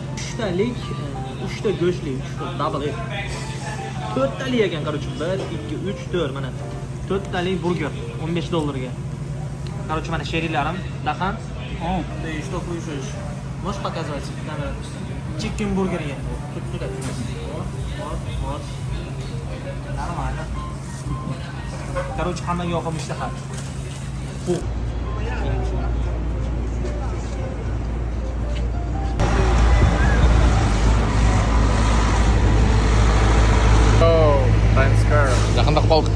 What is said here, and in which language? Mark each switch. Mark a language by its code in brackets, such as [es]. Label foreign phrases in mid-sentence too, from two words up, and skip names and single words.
[uz] 3talik, 3ta go'shtli, 3ta double et. 4talik ekan, короче, 1, 2, 3, 4 mana. 4talik burger $15 ga. Короче, mana sherilarim, dahan. [ru] Да и что кушаешь? Можешь показывать камеру? [en] Chicken burger [ru] я. Тут туда. Вот. Нормально. Короче, [uz] hamma yoqim ishtaha. Bu. Times Square. [kk] Жақындап қалдық.